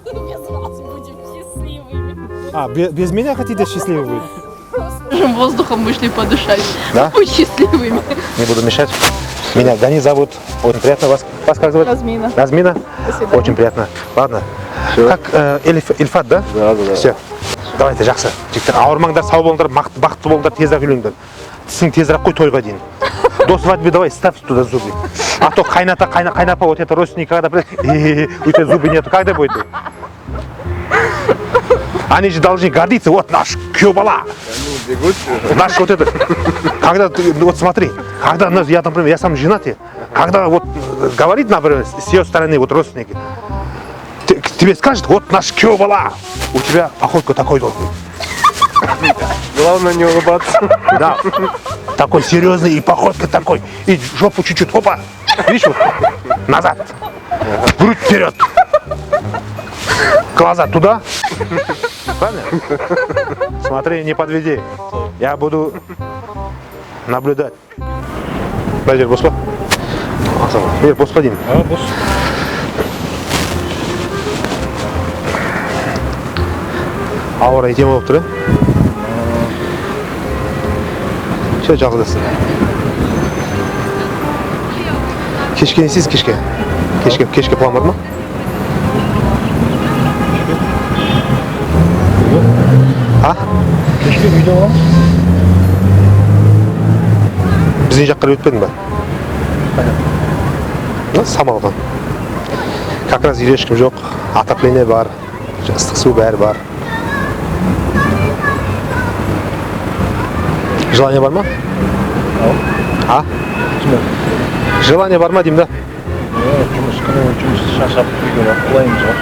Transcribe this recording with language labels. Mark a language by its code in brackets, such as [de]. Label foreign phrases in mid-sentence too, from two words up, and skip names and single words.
[ru] А, без меня хотите счастливый быть? Свежим воздухом вышли подышать. Да? Будь счастливыми. Не буду мешать. Меня Гани зовут. Очень приятно вас. Вас как зовут? Размина. Размина? До свидания. Очень приятно. Ладно. Всё. Как Ильфат, да? Да, да, да. Все. Давайте, [kk] жақсы. Жігіттер, ауырмаңдар, сау болыңдар, бақытты болыңдар, тезірек үйлеңдер. Тісің тезірек қой тойға дейін. [ru] До свадьбы давай, ставь туда зубы. А то қайнапа, вот это родственники, когда у тебя зубы нету, когда будет? Они же должны гордиться, вот наш [kk] күйеу бала. [ru] Они бегут. Наш вот это. Когда ты, вот смотри, когда я, например, я сам женатый, когда вот говорит, например, с ее стороны, вот родственники, тебе скажет, вот наш [kk] кё была, [ru] у тебя походка такой должен. Главное не улыбаться. Да, такой серьезный и походка такой, и жопу чуть-чуть, опа, видишь, вот, назад, грудь вперед, глаза туда, правильно? Смотри, не подведи, я буду наблюдать. [kk] Бәжер, бос па? Бос па деймін? Бос. Ауа райы тема болып тұр, Все, жалғыздасың. Кешке не істейсіз, кешке? Кешке план бар ма? А? Кешке үйде боламыз. Біздің жаққа өтпедің ба? Самалдан. [ru] Как раз [kk] үйде ешкім жоқ, отопление бар, ыстық су бәрі бар. Желание бар ма? А? Желание бар ма деймін да? Жұмыс күні, жұмыс шашап үйге құлаймыз ғой.